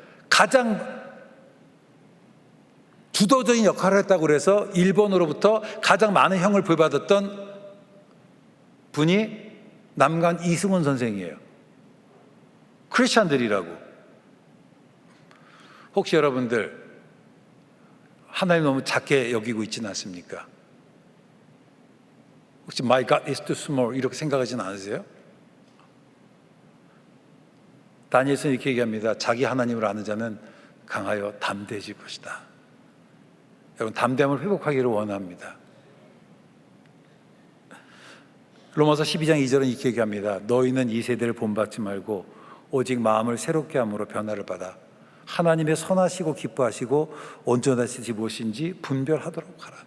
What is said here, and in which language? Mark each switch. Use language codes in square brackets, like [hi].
[ko] 가장 주도적인 역할을 했다고 그래서 일본으로부터 가장 많은 형을 부여받았던 분이 남간 이승훈 선생이에요. 크리스찬들이라고. 혹시 여러분들 하나님 너무 작게 여기고 있지는 않습니까? 혹시 [en] My God is too small [ko] 이렇게 생각하지는 않으세요? 다니엘서는 이렇게 얘기합니다. 자기 하나님을 아는 자는 강하여 담대해질 것이다. 여러분, 담대함을 회복하기를 원합니다. 로마서 12장 2절은 이렇게 얘기합니다. 너희는 이 세대를 본받지 말고 오직 마음을 새롭게 함으로 변화를 받아 하나님의 선하시고 기뻐하시고 온전하시지 무엇인지 분별하도록 하라.